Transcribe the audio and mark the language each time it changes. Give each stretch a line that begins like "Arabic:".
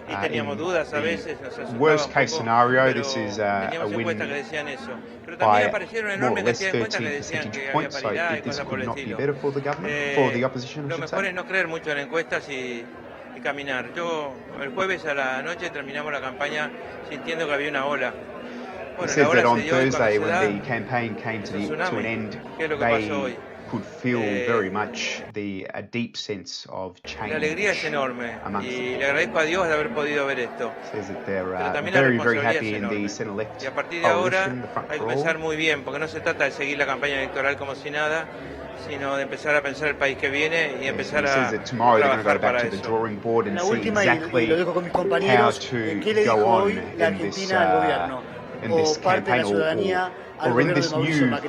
English: In the worst case scenario, this is a win by more or less 13 percentage points, so this could not be better for the government, for the opposition, I should say.
Spanish: Caminar. Yo el jueves a la noche terminamos la campaña sintiendo que había una ola.
English: He says that on Thursday, when the campaign came to an end, they could feel very much a deep sense of change.
Spanish: La alegría es enorme y le agradezco a Dios de haber podido ver esto.
English: Says that they're very, very happy in the centre-left
Spanish: y a partir de ahora hay que pensar muy bien, porque no se trata de seguir la campaña electoral como si nada, sino de empezar a pensar el país que viene y empezar a trabajar para eso. La última, y lo dejo con mis compañeros, ¿qué le dijo hoy la Argentina al gobierno o parte de la ciudadanía al gobierno de Mauricio Macri?